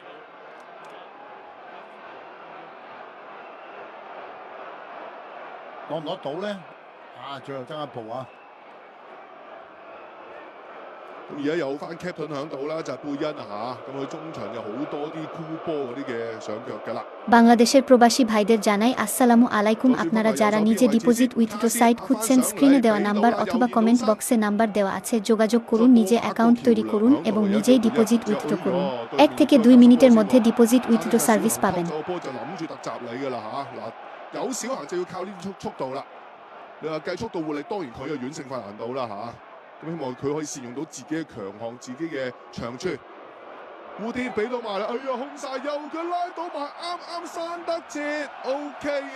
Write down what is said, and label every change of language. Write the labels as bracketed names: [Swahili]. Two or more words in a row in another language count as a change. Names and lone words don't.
[Cantonese] 攞唔攞到咧？最後爭一步啊！咁而家有翻 captain 響度啦，就係貝恩啊嚇，咁佢中場有好多啲箍波嗰啲嘅上腳㗎啦。 [Bangla] বাংলাদেশের প্রবাসী ভাইদের জানাই আসসালামু আলাইকুম। আপনারা যারা নিজে [English] deposit withdraw site [Bangla] খুঁজছেন, স্ক্রিনে দেওয়া নাম্বার অথবা কমেন্ট বক্সে নাম্বার দেওয়া আছে, যোগাযোগ করুন, নিজে অ্যাকাউন্ট তৈরি করুন এবং নিজেই [English] deposit withdraw [Bangla] করুন। 1 থেকে 2 মিনিটের মধ্যে [English] deposit withdraw service [Bangla] পাবেন। [Cantonese] 波就諗住突襲你㗎啦嚇，嗱有小行就要靠呢啲速度啦。你話計速度活力，當然佢就遠勝法蘭道啦嚇。咁希望佢可以善用到自己嘅強項、自己嘅長處。蝴蝶俾到埋啦，哎呀空晒，右腳拉到埋，啱啱閂得切 ，OK 嘅。